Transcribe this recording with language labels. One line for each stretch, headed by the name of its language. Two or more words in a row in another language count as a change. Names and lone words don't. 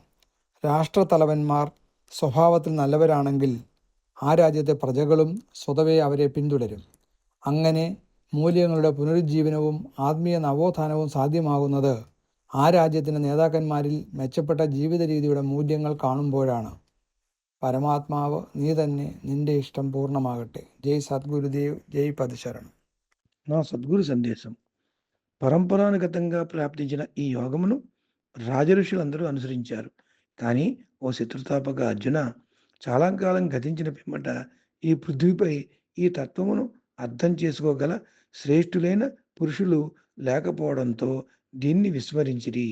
Malayalam: രാഷ്ട്രത്തലവന്മാർ സ്വഭാവത്തിൽ നല്ലവരാണെങ്കിൽ ആ രാജ്യത്തെ പ്രജകളും സ്വതവേ അവരെ പിന്തുടരും. അങ്ങനെ മൂല്യങ്ങളുടെ പുനരുജ്ജീവനവും ആത്മീയ നവോത്ഥാനവും സാധ്യമാകുന്നത് ആ രാജ്യത്തിൻ്റെ നേതാക്കന്മാരിൽ മെച്ചപ്പെട്ട ജീവിത രീതിയുടെ മൂല്യങ്ങൾ കാണുമ്പോഴാണ്. పరమాత్మావు నీ തന്നെ నిండే ఇష్టం పూర్ణమాగట్టే.
Telugu: జై సద్గురుదేవ్, జై పదశరణం. నా సద్గురు సందేశం. పరంపరానుగతంగా ప్రాప్తించిన ఈ యోగమును రాజఋషులందరూ అనుసరించారు. కానీ ఓ శత్రుతాపక అర్జున, చాలా కాలం గతించిన పిమ్మట ఈ పృథ్వీపై ఈ తత్వమును అర్థం చేసుకోగల శ్రేష్ఠులైన పురుషులు లేకపోవడంతో దీన్ని విస్మరించిరి.